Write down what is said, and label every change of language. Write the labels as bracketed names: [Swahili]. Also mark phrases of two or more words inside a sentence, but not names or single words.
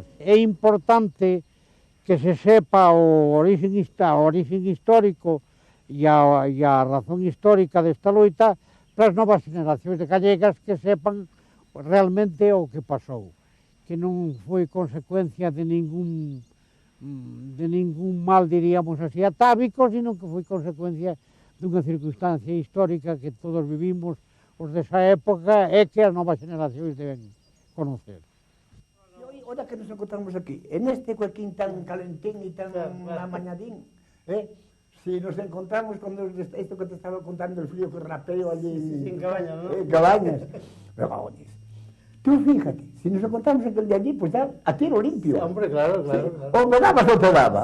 [Galician] É importante que se sepa o origen histórico e a razón histórica desta loita para as novas generacións de gallegas, que sepan realmente o que pasou, que non foi consecuencia de ningún mal, diríamos así, atávico, sino que foi consecuencia dunha circunstancia histórica que todos vivimos os desa época, e que as novas generacións deben conocer. [Spanish] Ahora que nos encontramos aquí, en este huequín tan calentín e tan amañadín, si nos encontramos con esto que te estaba contando, el frío que rapeo allí en Cabañas, ¿no? En Cabañas. Tú fíjate, si nos encontramos aquel de allí, pues ya a tiro limpio. Sí, hombre, claro. O me dabas o te daba.